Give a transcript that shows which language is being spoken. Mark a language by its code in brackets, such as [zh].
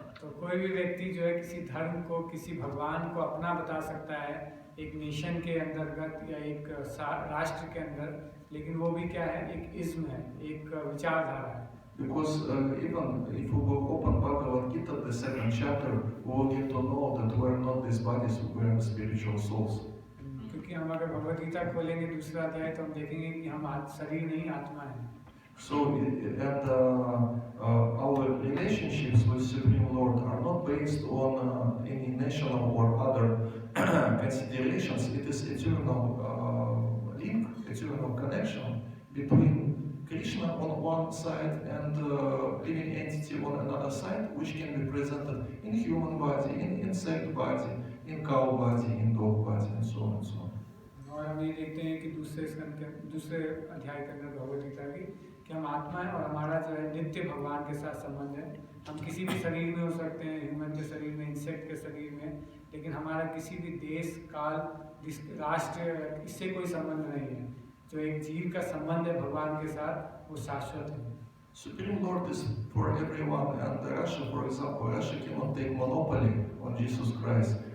[hi] तो कोई भी व्यक्ति जो है किसी धर्म को, किसी भगवान को अपना बता सकता है एक नेशन के अंतर्गत या एक राष्ट्र के अंदर, लेकिन वो भी क्या है, एक इज्म है, एक विचारधारा है। [en] Because even if we will open Bhagavad Gita, the second chapter, we will get to know that we are not these bodies, we are spiritual souls. [hi] क्योंकि हम अगर भगवद गीता खोलेंगे दूसरा अध्याय तो हम देखेंगे कि हम शरीर नहीं आत्मा है। [en] So, and our relationships with Supreme Lord are not based on any national or other considerations. It is eternal link, eternal connection between Krishna on one side and living entity on another side, which can be presented in human body, in insect body, in cow body, in dog body, and so on and so on. [hi] और हम ये देखते हैं कि दूसरे अध्याय के अंदर भगवद गीता की कि हम आत्मा है और हमारा जो है नित्य भगवान के साथ संबंध है। हम किसी भी शरीर में हो सकते हैं, ह्यूमन के शरीर में, इंसेक्ट के शरीर में, लेकिन हमारा किसी भी देश काल राष्ट्र इससे कोई संबंध नहीं है। जो एक जीव का संबंध है भगवान के साथ वो शाश्वत है। [en] Supreme Lord is for everyone, and Russia, for example, Russia cannot take monopoly on Jesus Christ.